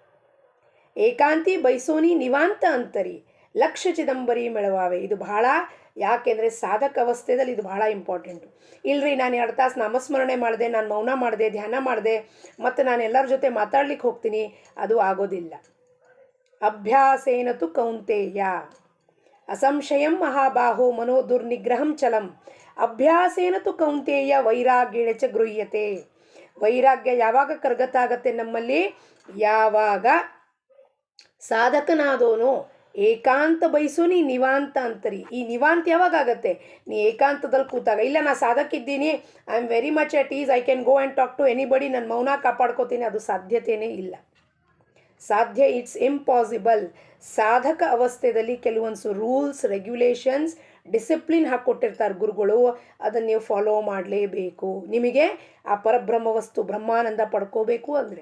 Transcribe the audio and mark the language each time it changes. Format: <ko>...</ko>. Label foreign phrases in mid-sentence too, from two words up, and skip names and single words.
<mr>एकांती बैसोनी निवांत अंतरी लक्ष चिदंबरी मेळवावे.</mr> <kn>ಇದು ಬಹಳ, ಯಾಕೆಂದರೆ ಸಾಧಕ ಅವಸ್ಥೆಯಲ್ಲಿ ಇದು ಬಹಳ ಇಂಪಾರ್ಟೆಂಟು. ಇಲ್ಲರಿ ನಾನು 2 ತಾಸು ನಾಮಸ್ಮರಣೆ ಮಾಡಿದೆ, ನಾನು ಮೌನ ಮಾಡಿದೆ, ಧ್ಯಾನ ಮಾಡಿದೆ, ಮತ್ತು ನಾನು ಎಲ್ಲರ ಜೊತೆ ಮಾತಾಡ್ಲಿಕ್ಕೆ ಹೋಗ್ತೀನಿ, ಅದು ಆಗೋದಿಲ್ಲ.</kn> <sa>ಅಭ್ಯಾಸೇನತು ಕೌಂತೇಯ ಅಸಂಶಯಂ ಮಹಾಬಾಹೋ ಮನೋ ದುರ್ನಿಗ್ರಹಂ ಚಲಂ. ಅಭ್ಯಾಸೇನತು ಕೌಂತೇಯ ವೈರಾಗ್ಯೇಣ ಚ ಗೃಹ್ಯತೆ.</sa> <kn>ವೈರಾಗ್ಯ ಯಾವಾಗ ಕರಗತ ಆಗತ್ತೆ ನಮ್ಮಲ್ಲಿ? ಯಾವಾಗ ಸಾಧಕನಾದೋನು ಏಕಾಂತ ಬಯಸು</kn> <mr>निवांत अंतरी.</mr> <kn>ಈ ನಿವಾಂತ ಯಾವಾಗ ಆಗತ್ತೆ? ನೀ ಏಕಾಂತದಲ್ಲಿ ಕೂತಾಗ. ಇಲ್ಲ ನಾ ಸಾಧಕಿದ್ದೀನಿ,</kn> <en>I am very much at ease, I can go and talk to anybody,</en> <kn>ನನ್ನ ಮೌನ ಕಾಪಾಡ್ಕೋತೀನಿ, ಅದು ಸಾಧ್ಯತೆಯೇ ಇಲ್ಲ.</kn> <en>It's impossible.</en> <kn>ಸಾಧಕ ಅವಸ್ಥೆಯಲ್ಲಿ ಕೆಲವೊಂದು</kn> <en>rules, regulations, discipline</en> <kn>ಹಾಕ್ಕೊಟ್ಟಿರ್ತಾರೆ ಗುರುಗಳು, ಅದನ್ನು ನೀವು ಫಾಲೋ ಮಾಡಲೇಬೇಕು. ನಿಮಗೆ ಆ ಪರಬ್ರಹ್ಮ ವಸ್ತು ಬ್ರಹ್ಮಾನಂದ ಪಡ್ಕೋಬೇಕು ಅಂದರೆ.</kn>